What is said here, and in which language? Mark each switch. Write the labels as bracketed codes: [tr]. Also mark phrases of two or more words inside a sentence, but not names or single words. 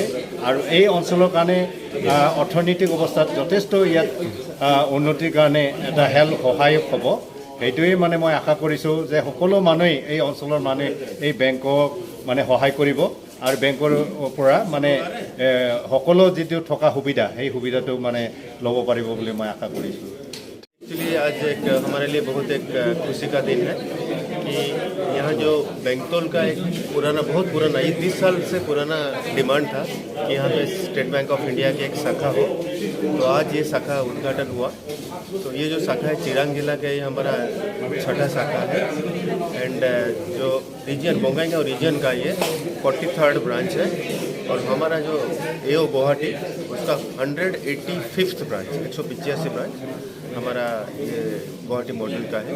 [as] আৰু এই অঞ্চলৰ কাৰণে অৰ্থনৈতিক অৱস্থাত যথেষ্ট ইয়াত উন্নতিৰ কাৰণে এটা সহায়ক হ'ব। সেইটোৱেই মানে মই আশা কৰিছোঁ যে সকলো মানুহেই এই অঞ্চলৰ মানুহে এই বেংকক মানে সহায় কৰিব আৰু বেংকৰ পৰা মানে সকলো যিটো থকা সুবিধা সেই সুবিধাটো মানে ল'ব পাৰিব বুলি মই আশা কৰিছোঁ। [hi] एक्चुअली आज एक हमारे लिए बहुत एक खुशी का दिन है कि यहाँ जो बेंटल का एक बहुत पुराना 30 साल से पुराना डिमांड था कि यहाँ पे स्टेट बैंक ऑफ इंडिया की एक शाखा हो, तो आज ये शाखा उद्घाटन हुआ। तो ये जो शाखा है चिरांग जिला का ये हमारा 6ठा शाखा है एंड जो रीजन बोंगाईगांव रीजन का ये 43rd ब्रांच है और हमारा जो AO गुवाहाटी उसका 185th ब्रांच 185 ब्रांच हमारा ये गुवाहाटी मॉडल का है।